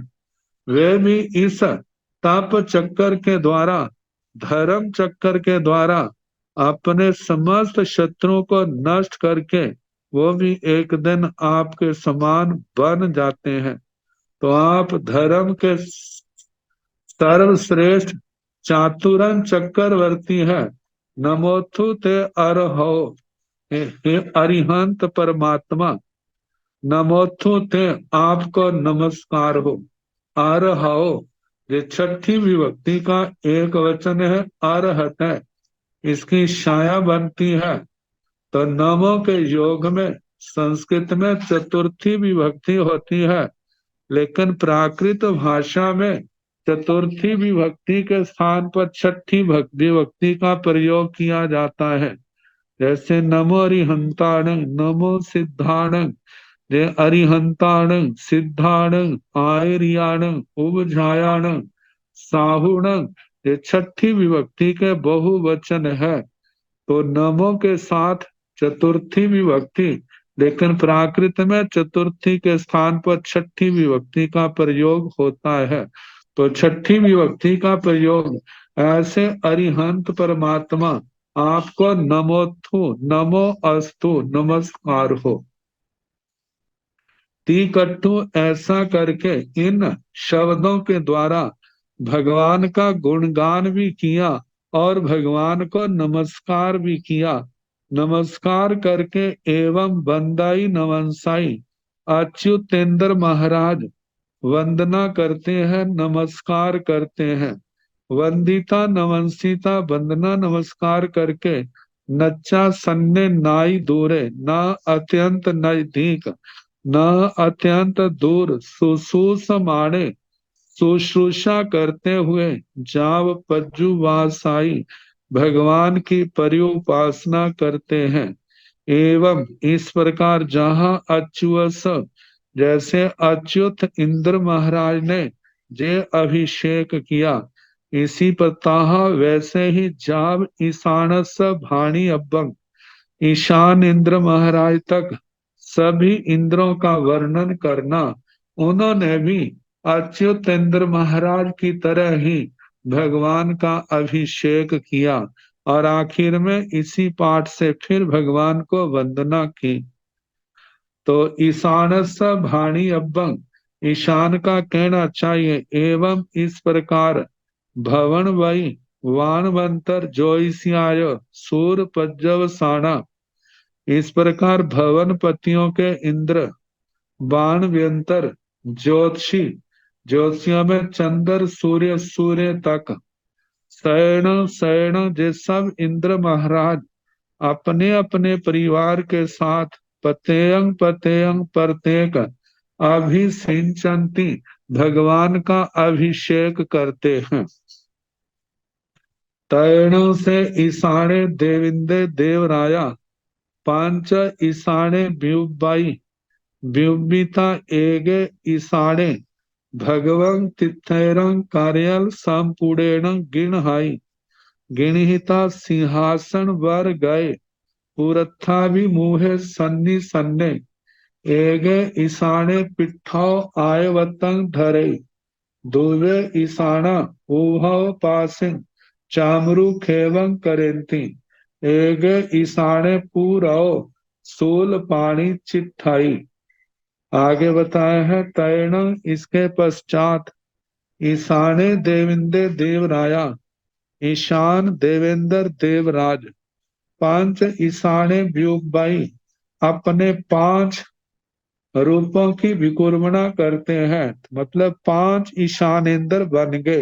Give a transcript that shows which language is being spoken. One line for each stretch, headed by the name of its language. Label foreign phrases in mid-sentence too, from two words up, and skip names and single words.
Hindi: वे भी इस तप चक्कर के द्वारा, धर्म चक्कर के द्वारा अपने समस्त शत्रुओं को नष्ट करके वो भी एक दिन आपके समान बन जाते हैं। तो आप धर्म के सर्वश्रेष्ठ चातुरन चक्रवर्ती है,
Prakrit languages: नमोथु ते अरहो,
Hindi: हे अरिहंत परमात्मा,
Prakrit languages: नमोथु ते
Hindi: आपको नमस्कार हो। अरहो, ये छठी विभक्ति का एक वचन है, अरहत है, इसकी छाया बनती है। तो नमो के योग में संस्कृत में चतुर्थी विभक्ति होती है, लेकिन प्राकृत भाषा में चतुर्थी विभक्ति के स्थान पर छठी विभक्ति का प्रयोग किया जाता है।
Prakrit languages: जैसे नमो अरिहंताण, नमो सिद्धाण, जे अरिहंताण, सिद्धाण, आयरियाण, उपजायाण, साहुण,
Hindi: ये छठी विभक्ति के बहुवचन है। तो नमो के साथ चतुर्थी विभक्ति, लेकिन प्राकृत में चतुर्थी के स्थान पर छठी विभक्ति का प्रयोग होता है। तो छठी विभक्ति का प्रयोग ऐसे अरिहंत परमात्मा आपको नमोथु,
Prakrit languages: नमो अस्तु,
Hindi: नमस्कार हो। तीकट्टू, ऐसा करके इन शब्दों के द्वारा भगवान का गुणगान भी किया और भगवान को नमस्कार भी किया। नमस्कार करके
Prakrit languages: एवं बंदाई नमनसाई,
Hindi: अच्युतेंद्र महाराज वंदना करते हैं, नमस्कार करते हैं।
Prakrit languages: वंदिता नमनसीता,
Hindi: वंदना नमस्कार करके
Prakrit languages: नच्चा सन्ने नाई दूरे,
Hindi: ना अत्यंत नजदीक न अत्यंत दूर, सुसुसमाणे, शुश्रूषा करते हुए
Prakrit languages: जाव पज्जु वासाई,
Hindi: भगवान की पर्युपासना करते हैं। एवं इस प्रकार जहाँ अच्युत, जैसे अच्युत इंद्र महाराज ने जे अभिषेक किया, इसी प्रताह वैसे ही
Prakrit languages: जाव ईशानस भाणी अब्बंग,
Hindi: ईशान इंद्र महाराज तक सभी इंद्रों का वर्णन करना। उन्होंने भी अच्युत इंद्र महाराज की तरह ही भगवान का अभिषेक किया और आखिर में इसी पाठ से फिर भगवान को वंदना की। तो
Prakrit languages: ईशानस भाणी अब्बंग,
Hindi: ईशान का कहना चाहिए।
Prakrit languages: एवं
Hindi: इस प्रकार
Prakrit languages: भवन वही वानवंतर जोइसियाय सूर पज्जव साणा,
Hindi: इस प्रकार भवन पतियों के इंद्र, बाण व्यंतर, ज्योतिषी, ज्योतिषियों में चंद्र, सूर्य, सूर्य तक, शयन शयन, जे सब इंद्र महाराज अपने अपने परिवार के साथ पतेयंग पतेयंग प्रत्येक अभिषिंचन्ति, भगवान का अभिषेक करते हैं।
Prakrit languages: तैण से ईशाने देविंदे देवराया, पांच ईशाने व्युबाई, व्युबिता एगे ईशाने, भगवं तिथैरं कार्यल संपूर्णेण गिणहाई, गिणहिता सिंहासन वर गए, पुरथा भी मुहे सन्नी सन्ने, एगे ईशाने पिट्ठौ आयवतंग धरे, दुवे ईशाना उभव पासिन चामरु खेवं करेंती, एगे ईशाने पूरौ सूल पानी चिट्ठाई।
Hindi: आगे बताया है तैण, इसके पश्चात ईशाने देवेंद्र देवराया, ईशान देवेंद्र देवराज,
Prakrit languages: पांच ईशाने व्युबाई,
Hindi: अपने पांच रूपों की विकुर्मणा करते हैं, मतलब पांच ईशानेंद्र बन गए।